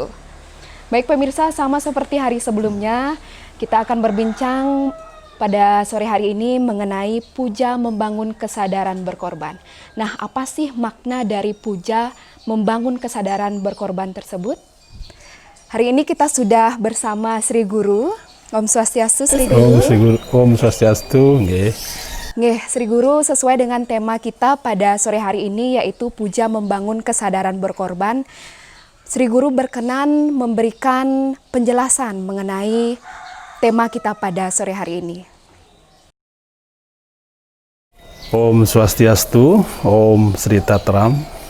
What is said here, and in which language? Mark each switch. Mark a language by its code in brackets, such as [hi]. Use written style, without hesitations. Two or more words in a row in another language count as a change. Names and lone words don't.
[id] Baik pemirsa, sama seperti hari sebelumnya, kita akan berbincang pada sore hari ini mengenai puja membangun kesadaran berkorban. Nah, apa sih makna dari puja membangun kesadaran berkorban tersebut? Hari ini kita sudah bersama Sri Guru. [ban] Om Swastiastu, [id] Sri Guru. [ban] Om Swastiastu, nggih. [id] Nggih, Sri Guru, sesuai dengan tema kita pada sore hari ini yaitu puja membangun kesadaran berkorban. Sri Guru berkenan memberikan penjelasan mengenai tema kita pada sore hari ini. [ban] Om Swastiastu, Om Sri Tatram.